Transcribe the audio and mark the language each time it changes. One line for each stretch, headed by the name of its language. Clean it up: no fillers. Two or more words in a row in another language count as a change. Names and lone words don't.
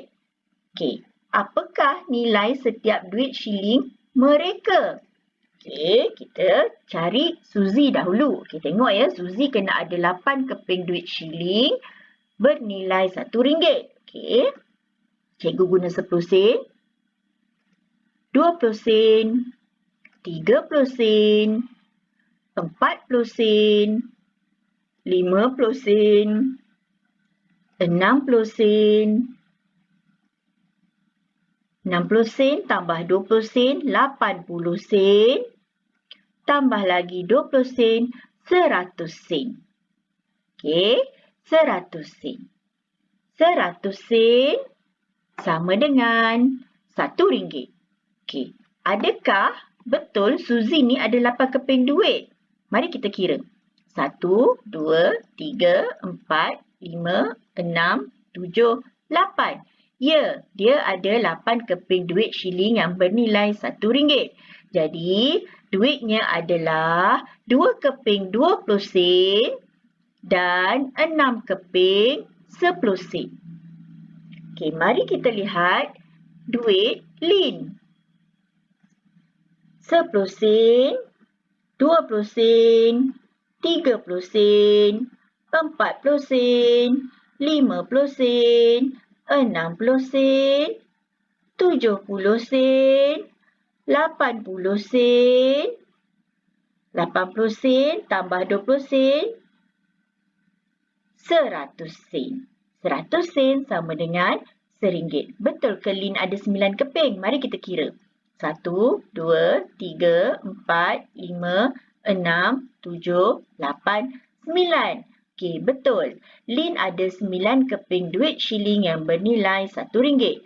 Malay: Okey, apakah nilai setiap duit shilling mereka? Okey, kita cari Suzy dahulu. Okey, tengok ya, Suzy kena ada 8 keping duit shilling bernilai RM1. Okey. Cikgu guna 10 sen, 20 sen, 30 sen, 40 sen, 50 sen, 60 sen, 60 sen tambah 20 sen, 80 sen, tambah lagi 20 sen, 100 sen. Okey, 100 sen. 100 sen sama dengan RM1. Okey, adakah betul Suzy ni ada 8 keping duit? Mari kita kira. 1, 2, 3, 4, 5, 6, 7, 8. Ya, dia ada 8 keping duit shilling yang bernilai RM1. Jadi, duitnya adalah 2 keping 20 sen dan 6 keping 10 sen. Okey, mari kita lihat duit Lin. 10 sen, 20 sen, 30 sen, 40 sen, 50 sen, 60 sen, 70 sen, 80 sen, 80 sen tambah 20 sen, 100 sen. 100 sen sama dengan RM1. Betul ke Lin ada 9 keping? Mari kita kira. 1, 2, 3, 4, 5, 6, 7, 8, 9. Okey, betul. Lin ada 9 keping duit shilling yang bernilai RM1.